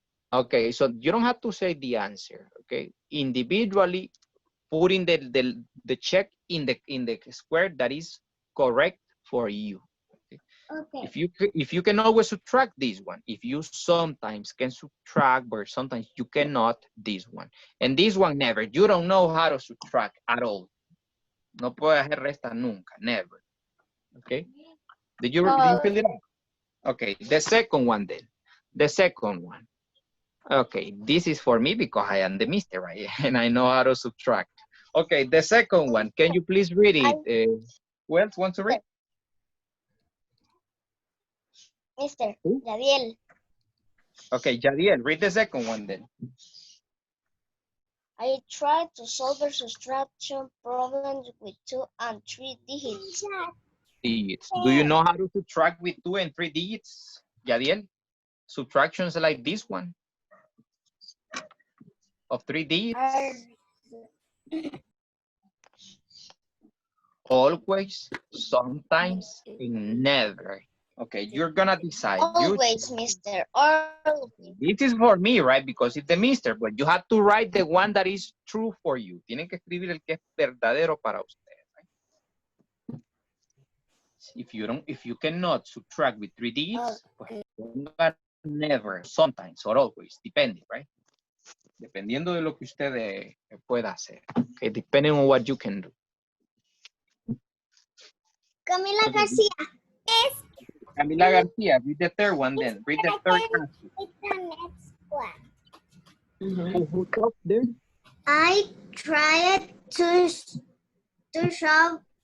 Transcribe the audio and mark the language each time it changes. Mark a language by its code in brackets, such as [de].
[en] Okay, so you don't have to say the answer, okay? Individually, putting the check in the square that is correct for you. Okay. If you can always subtract this one, if you sometimes can subtract, but sometimes you cannot, this one. And this one, never. You don't know how to subtract at all. [es] No puedes hacer resta nunca, never. [en] Okay? Did you fill it out? Okay, the second one then. The second one. Okay, this is for me because I am the mister, right? And I know how to subtract. Okay, the second one. Can you please read it? Who else wants to read? Mister, Gabriel. Okay, Jadiel, read the second one then. I tried to solve a subtraction problem with 2 and 3 digits. Digits. Do you know how to subtract with 2 and 3 digits, Jadiel? Subtractions like this one of 3 digits. Always, sometimes, and never. Okay, you're gonna decide. Always, mister. Always. This is for me, right? Because it's the mister, but you have to write the one that is true for you. [es] Tienen que escribir el que es verdadero para usted. Right? [en] If you cannot subtract with 3 digits, pues, never, sometimes, or always, depending, right? [es] Dependiendo de lo que usted pueda hacer. [en] Okay, depending on what you can do. Camila García. Yes. Camila Garcia, read the third one then. Read the third answer. It's the next one. Who talked there? I tried to solve